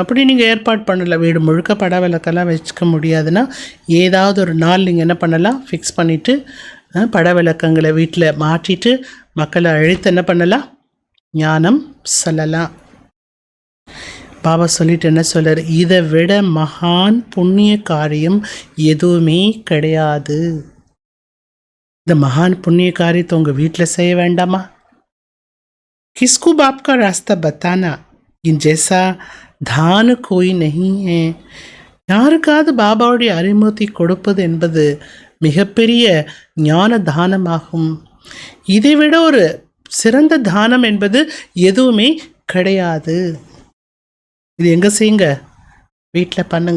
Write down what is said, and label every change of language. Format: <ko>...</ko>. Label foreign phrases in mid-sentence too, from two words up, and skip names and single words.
<ta>அப்படி நீங்கள் ஏற்பாடு பண்ணலை, வீடு முழுக்க படவிளக்கெல்லாம் வச்சுக்க முடியாதுன்னா ஏதாவது ஒரு நாள் நீங்கள் என்ன பண்ணலாம், ஃபிக்ஸ் பண்ணிவிட்டு படவிளக்கங்களை வீட்டில் மாற்றிட்டு மக்களை அழைத்து என்ன பண்ணலாம், ஞானம் சொல்லலாம். பாபா சொல்லிட்டு என்ன சொல்கிறார்? இதை விட மகான் புண்ணிய காரியம் எதுவுமே கிடையாது. இந்த மகான் புண்ணிய காரியத்தை உங்கள் வீட்டில் செய்ய வேண்டாமா?</ta> <hi>किसको बाप का रास्ता बताना, इन जैसा दान कोई नहीं है.</hi> <ta>யாருக்காவது பாபாவுடைய அறிமுகத்தை கொடுப்பது என்பது மிகப்பெரிய ஞான தானமாகும். இதைவிட ஒரு சிறந்த தானம் என்பது எதுவுமே கிடையாது. இது எங்கே செய்யுங்க? வீட்டில் பண்ணுங்க.</ta>